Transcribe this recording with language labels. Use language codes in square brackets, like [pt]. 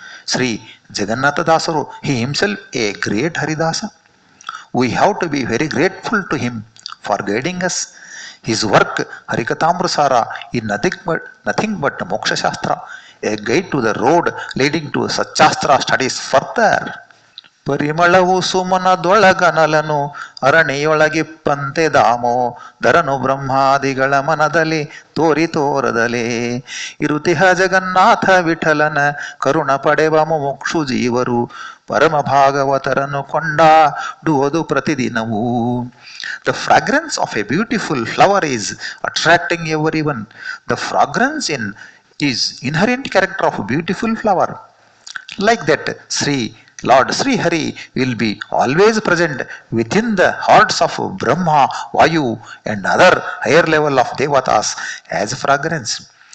[en] Sri Jagannatha Dasaru, he himself a great Haridasa. We have to be very grateful to him for guiding us. His work, Harikatamrasara, is nothing but Moksha Shastra, a guide to the road leading to Satchastra studies further. [kn] ಪರಿಮಳವು ಸುಮನದೊಳಗನಲನು ಅರಣಿಯೊಳಗಿಪ್ಪಂತೆ ದಾಮೋ ಧರನು ಬ್ರಹ್ಮಾದಿಗಳ ಮನದಲ್ಲಿ ತೋರದಲೇ ಇರುತಿಹ ಜಗನ್ನಾಥ ವಿಠಲನ ಕರುಣ ಪಡೆವ ಮುಮುಕ್ಷು ಜೀವರು ಪರಮ ಭಾಗವತರನ್ನು ಕೊಂಡಾಡುವುದು ಪ್ರತಿದಿನವೂ. [en] The fragrance of a beautiful flower is attracting everyone. The fragrance is inherent character of a beautiful flower. Like that, Lord Sri Hari will be always present within the hearts of Brahma, Vayu and other higher level of devatas as fragrance.